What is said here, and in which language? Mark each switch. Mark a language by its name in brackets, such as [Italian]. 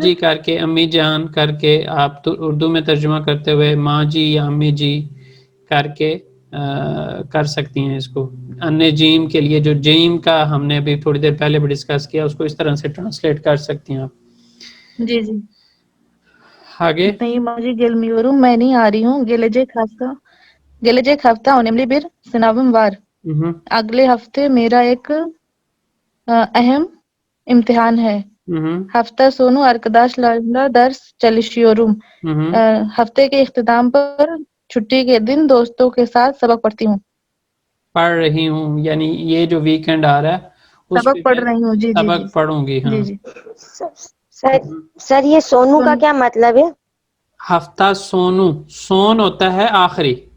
[Hindi] जी करके, अम्मी जान करके, आप तो उर्दू में तर्जुमा करते हुए माँ जी या अम्मी जी करके कर सकती हैं इसको। अन्य जीम के लिए जो जीम का हमने अभी थोड़ी देर पहले भी डिस्कस किया, उसको इस तरह से ट्रांसलेट कर सकती हैं आप। जी जी। आगे। नहीं माजी [Turkish] gelmiyorum, [Hindi] मैं नहीं आ रही हूँ। [Turkish] gelecek hafta önemli bir sınavım var। हम्म [Hindi] अगले हफ्ते मेरा एक अहम इम्तिहान है। हम्म [Turkish] hafta sonu arkadaşlarla ders çalışıyorum। हम्म [Hindi] हफ्ते के इख्तिताम पर छुट्टी के दिन दोस्तों के साथ सबक पढ़ती हूँ। पढ़ रही हूँ, यानी ये जो वीकेंड आ रहा है उस सबक पे पढ़ मैं रही हूँ, जी जी जी सबक पढ़ूंगी। हाँ। जी जी। सर सर हम्म। सर, ये सोनू का सुन क्या मतलब है? हफ्ता सोनू, सोन होता है आखिरी,